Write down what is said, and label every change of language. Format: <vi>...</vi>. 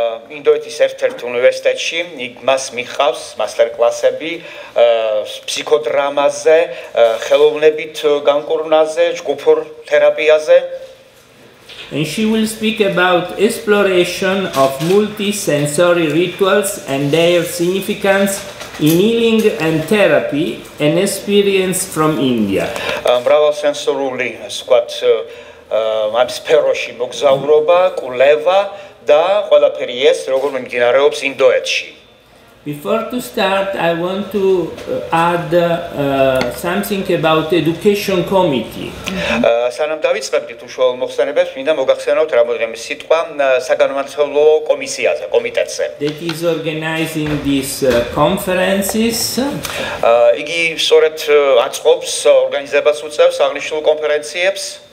<ka>ინდოეთის ერთ-ერთ უნივერსიტეტში მას მიხავს მასტერკლასები ფსიქოდრამაზე, ხელოვნებით განკურნაზე, ჯგუფურ თერაპიაზე.</ka> <en>And she will speak about exploration of multi-sensory rituals and their significance in healing and therapy, an experience from India.</en> <ka>მრავალსენსორული, ვთქვათ, ამ სფეროში მოგზაურობა, კვლევა და ყველაფერი ეს როგორ მიმდინარეობს ინდოეთში.</ka> <en>Before to start, I want to add something about education committee.</en> <ka>სანამ დავიწყებდით უშუალო მოხსენებებს, მინდა მოგახსენოთ რამოდენიმე სიტყვა საგანმანათლებლო კომისიაზე, კომიტეტზე.</ka> <en>That is organizing these conferences.</en> <ka>იგი სწორედ აწყობს ორგანიზებას უწევს აღნიშნულ კონფერენციებს.</ka>